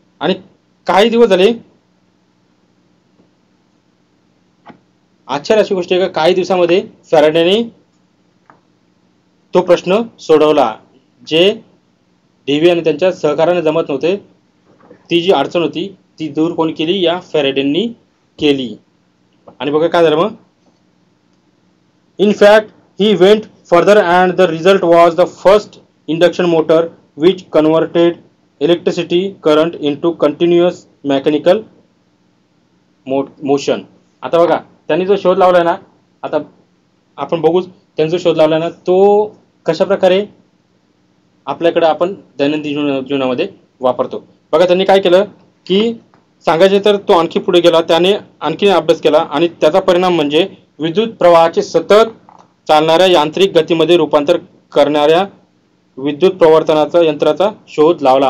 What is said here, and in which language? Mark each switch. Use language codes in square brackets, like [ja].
[mr] आणि काही दिवस झाले, आश्चर्य अशी गोष्ट आहे का काही दिवसामध्ये फॅरेडेने तो प्रश्न सोडवला. जे डेव्ही आणि त्यांच्या सहकार्याने जमत नव्हते, ती जी अडचण होती ती दूर कोणी केली, या फॅरेडेंनी केली. आणि बघा काय झालं मग. [en] In fact, he went further and the result was the first induction motor which converted electricity current into continuous mechanical motion. [mr] आता बघा त्यांनी जो शोध लावलाय ना, आता आपण बघूच त्यांनी जो शोध लावलाय ना तो कशा प्रकारे आपल्याकडे आपण दैनंदिन जीवनामध्ये वापरतो. बघा त्यांनी काय केलं की सांगायचे तर तो आणखी पुढे गेला, त्याने आणखी अभ्यास केला आणि त्याचा परिणाम म्हणजे विद्युत प्रवाहाचे सतत चालणाऱ्या यांत्रिक गतीमध्ये रूपांतर करणाऱ्या विद्युत प्रवर्तनाचा यंत्राचा शोध लावला.